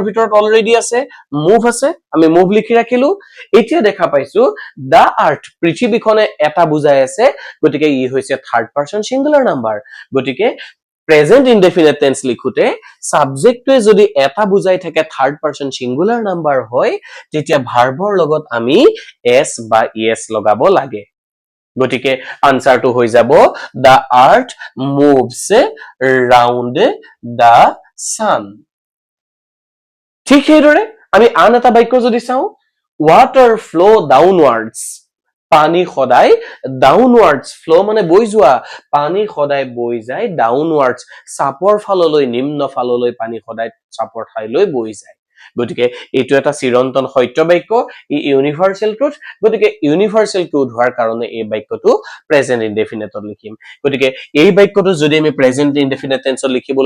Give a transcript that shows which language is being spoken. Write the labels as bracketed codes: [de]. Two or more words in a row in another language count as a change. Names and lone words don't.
[as] ভিতৰত অলৰেডি আছে মুভ আছে আমি মুভ লিখি ৰাখিলো এতিয়া দেখা পাইছো [en] the earth [as] পৃথিৱীখনে এটা বুজাই আছে গতিকে ই হৈছে [en] third person singular number [as] গতিকে [en] present indefinite tense [as] লিখোতে সাবজেক্টটোৱে যদি এটা বুজাই থাকে [en] third person singular number [as] হয় তেতিয়া ভাৰ্বৰ লগত আমি এস বা ইএস লগাব লাগে গতিকে আনসাৰটো হৈ যাব [en] the earth moves round the sun [as] ঠিক সেইদৰে আমি আন এটা বাক্য যদি চাও [en] water flow downwards [as] পানী সদায় [en] downwards flow [as] মানে বৈ যোৱা পানী সদায় বৈ যায় ডাউনৱাৰ্ডছ চাপৰ ফাললৈ নিম্ন ফাললৈ পানী সদায় চাপৰ ঠাইলৈ বৈ যায় গতিকে এটো এটা চিৰন্তন সত্য বাক্য ই [en] universal truth [as] গতিকে [en] universal truth [as] হোৱাৰ কাৰণে এই বাক্যটো [en] present indefinite [as] লিখিম গতিকে এই বাক্যটো যদি আমি [en] present indefinite tense [as] লিখিবলৈ